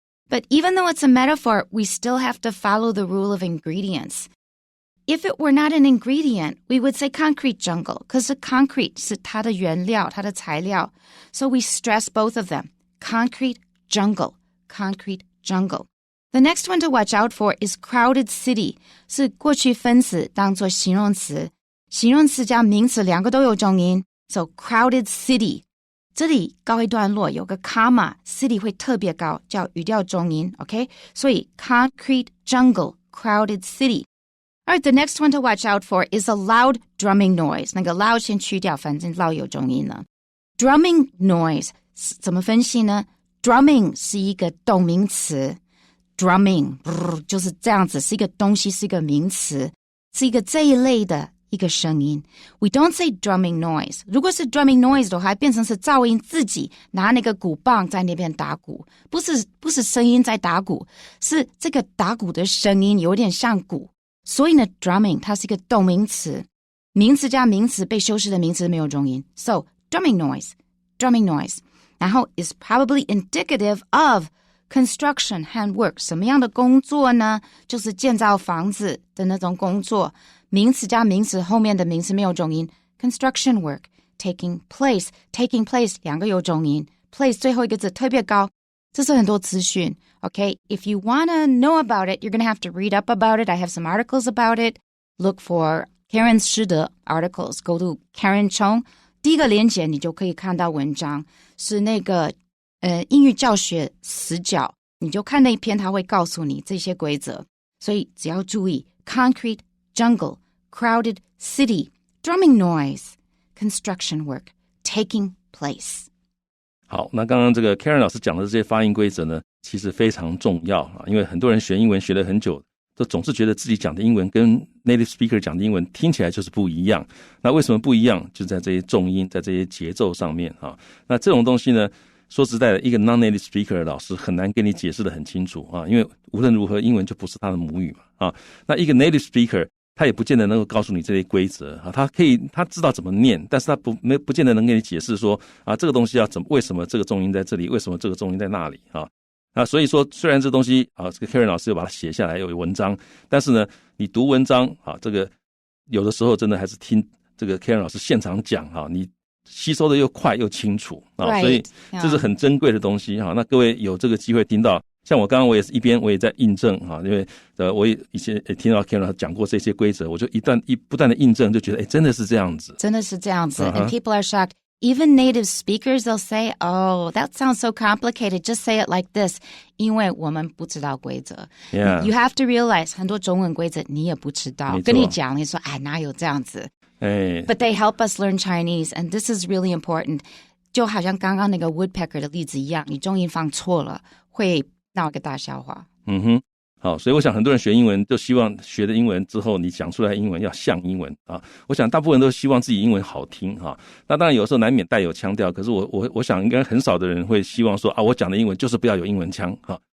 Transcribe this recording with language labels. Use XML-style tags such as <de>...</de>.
<en>But even though it's a metaphor, we still have to follow the rule of ingredients. If it were not an ingredient, we would say concrete jungle, because the concrete</en> <zh>是它的原料，它的材料.</zh> <en>So we stress both of them. Concrete jungle, concrete jungle.The next one to watch out for is crowded city.</en> <zh>是过去分词当作形容词，形容词加名词两个都有重音。</zh> <en>So crowded city.</en> <zh>这里告一段落有个 comma, city 会特别高，叫语调重音 OK? 所以</zh> <en>concrete jungle, crowded city. Alright, the next one to watch out for is a loud drumming noise.</en> <zh>那个 loud 先去掉，反正 loud 有重音了。Drumming noise 怎么分析呢？ Drumming 是一个动名词。Drumming 就是这样子，是一个东西，是一个名词，是一个这一类的一个声音。</zh> <en>We don't say drumming noise.</en> <zh>如果是 drumming noise 的话，变成是噪音自己拿那个鼓棒在那边打鼓，不是声音在打鼓，是这个打鼓的声音有点像鼓。所以呢 drumming 它是一个动名词，名词加名词被修饰的名词没有重音。</zh> <en>So drumming noise.</en> <zh>然后</zh> <en>is probably indicative of construction handwork.</en> <zh>什么样的工作呢？就是建造房子的那种工作。名词加名词后面的名词没有重音。</zh> <en>Construction work, taking place</en> <zh>两个有重音。 Place 最后一个字特别高。这是很多资讯。</zh> <en>Okay, if you want to know about it, you're going to have to read up about it. I have some articles about it. Look for Karen 师的 articles. Go to Karen Chong.</en> <zh>第一个连结你就可以看到文章，是那个英语教学死角，你就看那一篇，他会告诉你这些规则。所以只要注意</zh> <en>concrete, jungle, crowded city, drumming noise, construction work, taking place.</en> <zh>好，那刚刚这个 Karen 老师讲的这些发音规则呢，其实非常重要啊，因为很多人学英文学了很久，都总是觉得自己讲的英文跟 native speaker 讲的英文听起来就是不一样。那为什么不一样？就在这些重音，在这些节奏上面啊。那这种东西呢，说实在的，一个 non-native speaker 的老师很难跟你解释得很清楚啊，因为无论如何，英文就不是他的母语嘛啊。那一个 native speaker 他也不见得能够告诉你这些规则啊，他知道怎么念，但是他不见得能给你解释说啊，这个东西要怎么，为什么这个重音在这里，为什么这个重音在那里啊。那所以说，虽然这东西啊，这个 Karen 老师又把它写下来有文章，但是呢，你读文章啊，这个有的时候真的还是听这个 Karen 老师现场讲啊，你吸收的又快又清楚啊，所以这是很珍贵的东西哈。那各位有这个机会听到，像我刚刚我也是我也在印证啊，因为我也以前也听到 Karen 老师讲过这些规则，我就不断的印证，就觉得真的是这样子，真的是这样子。</zh> <en>And people are shocked.Even native speakers, they'll say, oh, that sounds so complicated. Just say it like this.</en> <zh>因为我们不知道规则。</zh> <en>Yeah. You have to realize</en> <zh>很多中文规则你也不知道。跟你讲，你说，哎，哪有这样子？</zh> <en>But they help us learn Chinese, and this is really important.</en> <zh>就好像刚刚那个 Woodpecker 的例子一样，你重音放错了，会闹个大笑话。好，所以我想很多人学英文就希望学的英文之后你讲出来的英文要像英文啊。我想大部分人都希望自己英文好听哈。那当然有时候难免带有腔调，可是我想应该很少的人会希望说啊，我讲的英文就是不要有英文腔哈。</zh>